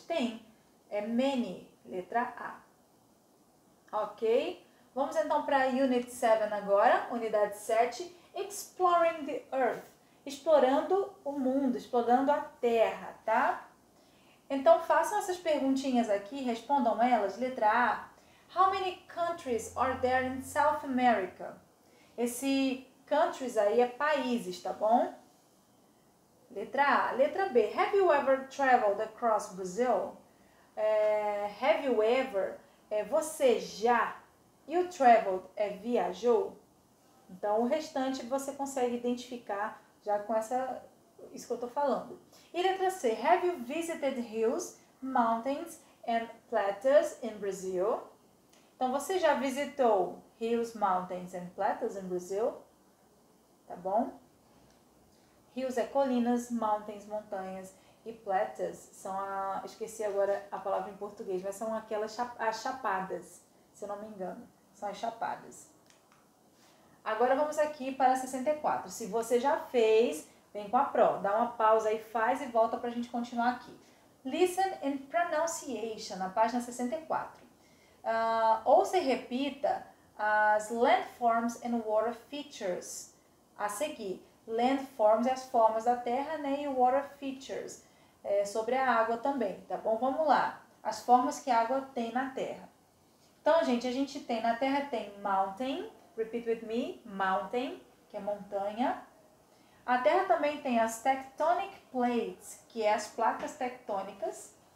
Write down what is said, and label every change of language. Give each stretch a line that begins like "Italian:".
Portuguese: Tem. É many. Letra A. Ok? Vamos então para a Unit 7 agora. Unidade 7.
English: Exploring the Earth.
Portuguese: Explorando o mundo, explorando a Terra, tá? Então, façam essas perguntinhas aqui, respondam elas. Letra A.
English: How many countries are there in South America?
Portuguese: Esse countries aí é países, tá bom? Letra A. Letra B.
English: Have you ever traveled across Brazil? Have you ever?
Portuguese: Você já?
English: You traveled viajou?
Portuguese: Então, o restante você consegue identificar já com isso que eu estou falando. E letra C.
English: Have you visited hills, mountains and plateaus in Brazil?
Portuguese: Então, você já visitou
English: hills, mountains and plateaus in Brazil?
Portuguese: Tá bom? Hills é colinas, mountains, montanhas e plateaus são esqueci agora a palavra em português, mas são aquelas as chapadas, se eu não me engano. São as chapadas. Agora vamos aqui para 64. Se você já fez, vem com a pró. Dá uma pausa aí, faz e volta para a gente continuar aqui.
English: Listen and pronunciation,
Portuguese: na página 64. Ouça e repita as landforms and water features. A seguir, landforms é as formas da terra, né? E water features, sobre a água também, tá bom? Vamos lá. As formas que a água tem na terra. Então, gente, a gente tem, na terra tem mountain. Repeat with me, mountain, que é montanha. A Terra também tem as tectonic plates, que é as placas tectônicas.